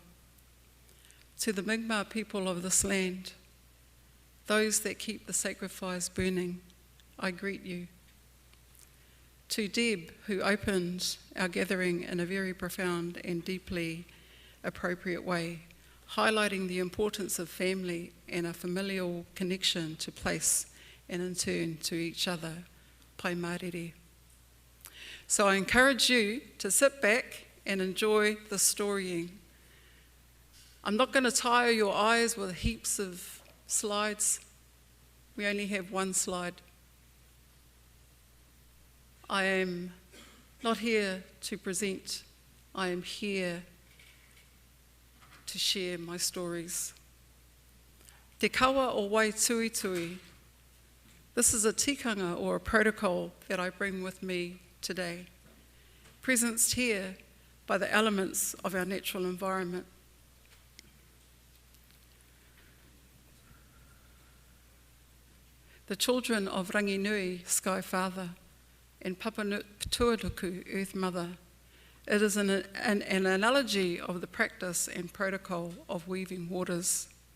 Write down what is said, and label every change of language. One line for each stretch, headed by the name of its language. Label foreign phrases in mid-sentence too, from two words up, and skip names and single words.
English: To the Mi'kmaq people of this land, those that keep the sacred fires burning, I greet you. To Deb, who opened our gathering in a very profound and deeply appropriate way, highlighting the importance of family and a familial connection to place and in turn to each other.
Māori: Pai mārire.
English: So I encourage you to sit back and enjoy the storying. I'm not going to tire your eyes with heaps of slides. We only have one slide. I am not here to present. I am here to share my stories.
Māori: Te kawa o wai tui tui.
English: This is a tikanga or a protocol that I bring with me today, presenced here by the elements of our natural environment. The children of Rangi Nui, Sky Father, and Papatuanuku, Earth Mother, it is an analogy of the practice and protocol of weaving waters.